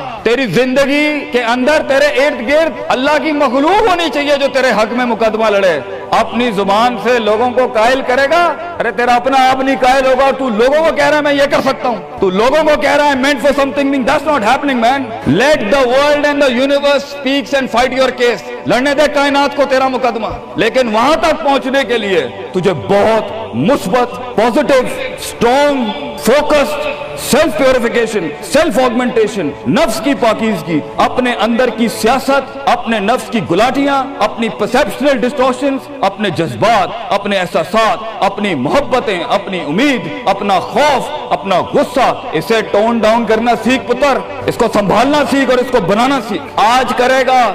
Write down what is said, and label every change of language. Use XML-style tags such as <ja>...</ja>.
<ur>تیری زندگی کے اندر تیرے ارد گرد اللہ کی مخلوق ہونی چاہیے جو تیرے حق میں مقدمہ لڑے۔ اپنی زبان سے لوگوں کو قائل کرے گا، ارے تیرا اپنا آپ نہیں قائل ہوگا، تو لوگوں کو کہہ رہا ہے میں یہ کر سکتا ہوں، تو لوگوں کو کہہ رہا ہے</ur> <en>meant for something, that's not happening man. Let the world and the universe speaks and fight your case.</en> <ur>لڑنے دے کائنات کو تیرا مقدمہ، لیکن وہاں تک پہنچنے کے لیے تجھے بہت مثبت، positive, strong, focused, self purification, self augmentation, نفس کی پاکیزگی، اپنے اندر کی سیاست، اپنے نفس کی گلاٹیاں، اپنی پرسیپشنل ڈسٹورشنز، اپنے جذبات، اپنے احساسات، اپنی محبتیں، اپنی امید، اپنا خوف، اپنا غصہ، اسے ٹون ڈاؤن کرنا سیکھ پتر، اس کو سنبھالنا سیکھ اور اس کو بنانا سیکھ۔ آج کرے گا</ur>